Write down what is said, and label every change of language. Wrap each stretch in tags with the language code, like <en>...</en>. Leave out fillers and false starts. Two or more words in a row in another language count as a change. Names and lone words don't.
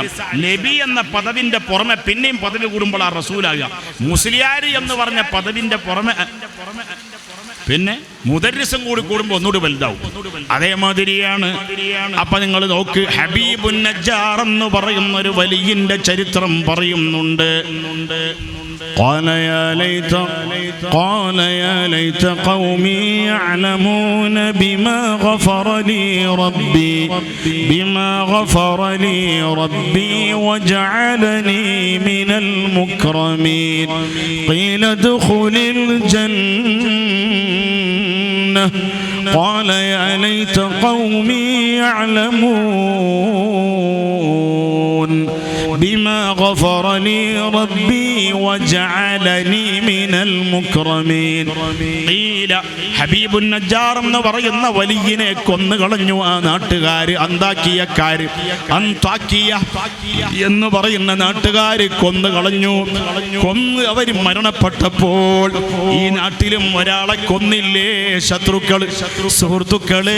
<ml>നബി എന്ന പദവിന്റെ പുറമെ പിന്നെയും പദവി കൂടുമ്പോൾ ആ റസൂലാകുക. മുസ്ലിയാരി എന്ന് പറഞ്ഞ പദവിന്റെ പുറമെ പിന്നെ മുദർരിസും കൂടി കൂടുമ്പോൾ ഒന്നുകൂടി വലുതാവും. അതേമാതിരിയാണ്. അപ്പൊ നിങ്ങൾ നോക്ക്, ഹബീബുൻ നജ്ജാർ എന്ന് പറയുന്ന ഒരു വലിയന്റെ ചരിത്രം പറയുന്നുണ്ട്.</ml> <ar>قال يا ليت قومي يعلمون بما غفر لي ربي وجعلني من المكرمين قيل ادخل الجنة قال يا ليت قومي يعلمون بما غفر لي ربي وجعلني من المكرمين قيل</ar> <ml>ഹബീബുൻ നജ്ജാർ എന്ന് പറയുന്ന വലിയനെ കൊന്നു കളഞ്ഞു ആ നാട്ടുകാര്. അന്താക്കിയക്കാര്, അന്താക്കിയ എന്ന് പറയുന്ന നാട്ടുകാര് കൊന്നു കളഞ്ഞു. കൊന്ന് അവർ മരണപ്പെട്ടപ്പോൾ ഈ നാട്ടിലും ഒരാളെ കൊന്നില്ലേ ശത്രുക്കൾ, സുഹൃത്തുക്കളെ?</ml>